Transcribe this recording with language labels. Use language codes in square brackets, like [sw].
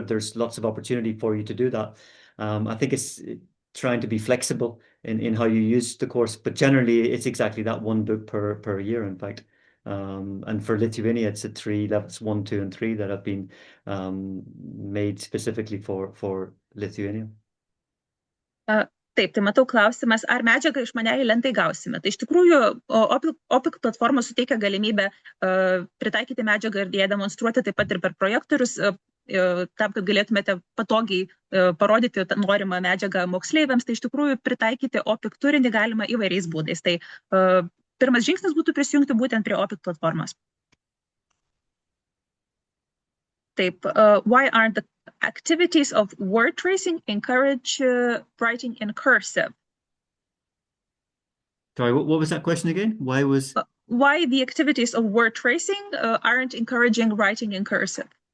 [en] There's lots of opportunity for you to do that. I think it's trying to be flexible in how you use the course, but generally, it's exactly that one book per year, in fact. And for Lithuania, it's at 3 levels, 1, 2, and 3 that have been made specifically for Lithuania. [lt] Taip, tai matau klausimas, ar medžiagą išmaniai lentai gausime. Tai iš tikrųjų, OPIC platforma suteikia galimybę pritaikyti medžiagą ir ją demonstruoti taip pat ir per projektorius, tam, kad galėtumėte patogiai parodyti norimą medžiagą moksleiviams. Tai iš tikrųjų pritaikyti OPIC turinį galima įvairiais būdais. Tai pirmas žingsnis būtų prisijungti būtent prie OPIC platformos. [en] Taip, why aren't the activities of word tracing encourage writing in cursive? Sorry, what was that question again? Why the activities of word tracing aren't encouraging writing in cursive?